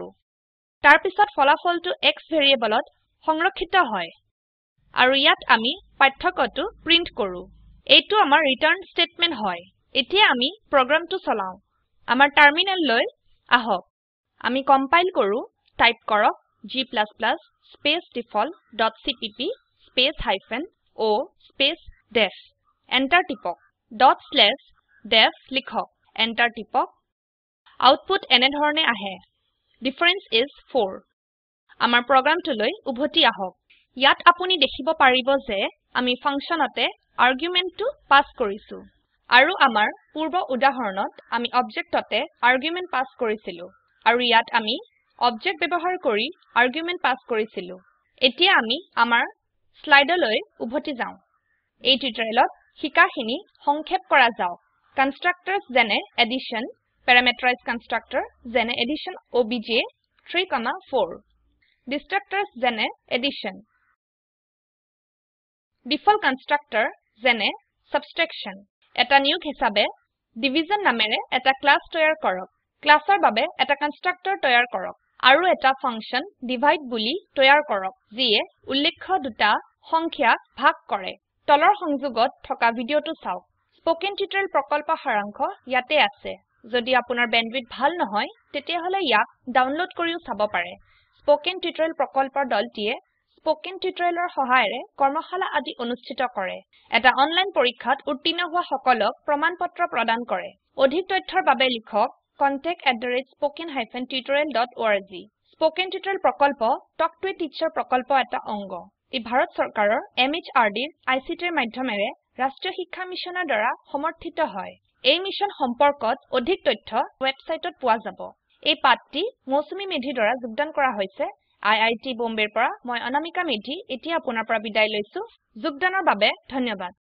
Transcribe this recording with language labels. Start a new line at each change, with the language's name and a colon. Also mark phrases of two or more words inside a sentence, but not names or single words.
Assamese: তাৰ পিছত ফলাফলটো x ভেৰিয়েবলত সংৰক্ষিত হয় আৰু ইয়াত আমি পাৰ্থক্যটো প্ৰিন্ট কৰো। এইটো আমাৰ
English: return statement
Assamese: হয়। এতিয়া আমি প্ৰগ্ৰামটো চলাও। আমাৰ টাৰ্মিনেললৈ আহক। আমি কম্পাইল কৰো টাইপ কৰক g স্পেস default.cpp স্পেস -o স্পেস def এন্টাৰ টিপক ./def লিখক এন্টাৰ টিপক আউটপুট এনে ধৰণে আহে
English: difference is 4
Assamese: আমাৰ প্ৰগ্ৰামটোলৈ উভতি আহক ইয়াত আপুনি দেখিব পাৰিব যে আমি ফাংশনতে আৰ্গুমেন্টটো পাস কৰিছো আৰু আমাৰ পূৰ্ব উদাহৰণত আমি অবজেক্টতে আৰ্গুমেন্ট পাস কৰিছিলো আৰু ইয়াত আমি অবজেক্ট ব্যৱহাৰ কৰি আৰ্গুমেন্ট পাস কৰিছিলো এতিয়া আমি আমাৰ স্লাইডলৈ উভতি যাও এই টিউটৰিয়েলত শিকাখিনি সংক্ষেপ কৰা যাওক কনষ্ট্ৰাক্টৰ্ছ যেনে এডিশ্যন
English: parameterized constructor
Assamese: যেনে addition obj 3,4 destructors যেনে addition
English: default constructor
Assamese: যেনে subtraction এটা নিয়োগ হিচাবে division নামেৰে এটা ক্লাস তৈয়াৰ কৰক ক্লাসৰ বাবে এটা কনষ্ট্ৰাক্টৰ তৈয়াৰ কৰক আৰু এটা ফাংশন divide বুলি তৈয়াৰ কৰক যিয়ে উল্লেখ্য দুটা সংখ্যা ভাগ কৰে তলৰ সংযোগত থকা ভিডিওটো চাওক স্পোকেন টিউটৰিয়েল প্ৰকল্প সাৰাংশ ইয়াতে আছে যদি আপোনাৰ বেণ্ডৱিডথ ভাল নহয় তেতিয়াহলে ইয়াক ডাউনলোড কৰিও চাব পাৰে স্পোকেন টিউটৰিয়েল প্ৰকল্পৰ দলটিয়ে স্পোকেন টিউটৰিয়েলৰ সহায়েৰে কৰ্মশালা আদি অনুষ্ঠিত কৰে এটা অনলাইন পৰীক্ষাত উত্তীৰ্ণ হোৱা সকলক প্ৰমাণপত্ৰ প্ৰদান কৰে অধিক তথ্যৰ বাবে লিখক contact@spoken-tutorial.org স্পোকেন টিউটৰিয়েল প্ৰকল্প টক টু এ টিচাৰ প্ৰকল্প এটা অংগ ই ভাৰত চৰকাৰৰ MHRDৰ ICTৰ মাধ্যমেৰে ৰাষ্ট্ৰীয় শিক্ষা মিছনৰ দ্বাৰা সমৰ্থিত হয় এই মিশন সম্পৰ্কত অধিক তথ্য ওয়েবসাইটত পোৱা যাব এই পাঠটি মৌচুমী মেধি দ্বাৰা যোগদান কৰা হৈছে IIT বোম্বেৰ পৰা মই অনামিকা মেধি এতিয়া আপোনাৰ পৰা বিদায় লৈছো যোগদানৰ বাবে ধন্যবাদ